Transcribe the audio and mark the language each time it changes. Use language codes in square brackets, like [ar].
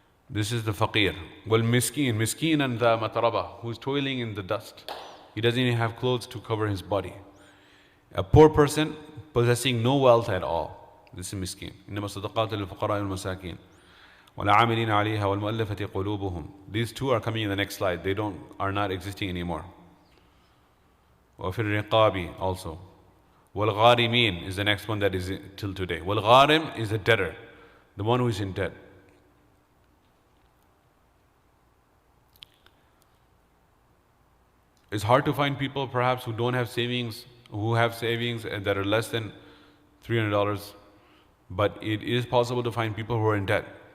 [en] This is the faqir. والمسكين, مسكين and the mataraba, who is toiling in the dust. He doesn't even have clothes to cover his body. A poor person possessing no wealth at all. This is miskin. [ar] إنما الصدقات للفقراء والمساكين والعاملين عليها والمؤلفة قلوبهم. [en] These two are coming in the next slide. They are not existing anymore. [ar] وفي الرقاب [en] also. والغارمين is the next one that is till today. والغارم is a debtor, the one who is in debt. It's hard to find people perhaps who don't have savings, who have savings that are less than $300, but it is possible to find people who are in debt.